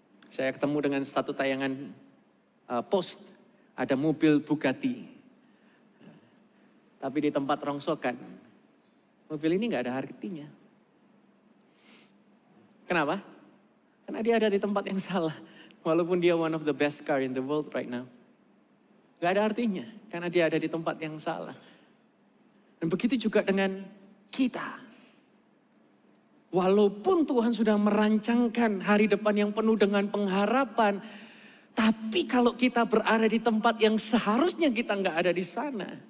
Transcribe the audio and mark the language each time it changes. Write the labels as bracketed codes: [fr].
[id] Saya ketemu dengan satu tayangan post, ada mobil Bugatti. Tapi di tempat rongsokan, mobil ini gak ada artinya. Kenapa? Karena dia ada di tempat yang salah. Walaupun dia [en] one of the best car in the world right now. [id] Gak ada artinya, karena dia ada di tempat yang salah. Dan begitu juga dengan kita. Walaupun Tuhan sudah merancangkan hari depan yang penuh dengan pengharapan. Tapi kalau kita berada di tempat yang seharusnya kita gak ada di sana.